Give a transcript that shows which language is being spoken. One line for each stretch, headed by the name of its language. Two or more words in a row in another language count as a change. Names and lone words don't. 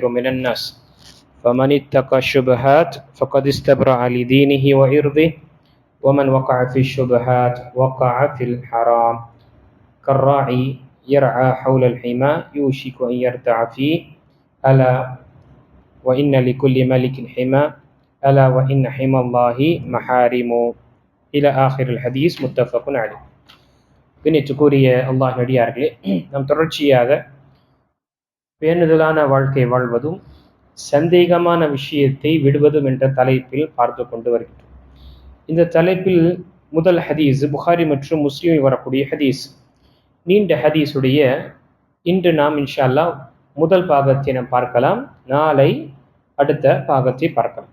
Arabic: من الناس فمن اتقى الشبهات فقد استبرأ لدينه وعرضه ومن وقع في الشبهات وقع في الحرام كالراعي يرعى حول الحمى يوشك أن يرتع فيه ألا وإن لكل ملك حمى ألا وإن حمى الله محارم إلى آخر الحديث متفق عليه.
Tamil: கண்ணியத்துக்குரிய அல்லாஹ் நடிகார்களே, நாம் தொடர்ச்சியாக பேணுதலான வாழ்க்கை வாழ்வதும் சந்தேகமான விஷயத்தை விடுவதும் என்ற தலைப்பில் பார்த்து கொண்டு வருகிறோம். இந்த தலைப்பில் முதல் ஹதீஸ் புகாரி மற்றும் முஸ்லிமில் வரக்கூடிய ஹதீஸ், நீண்ட ஹதீஸுடைய இன்று நாம்
Arabic: إن شاء الله
Tamil: முதல் பாகத்தை நாம் பார்க்கலாம், நாளை அடுத்த பாகத்தை பார்க்கலாம்.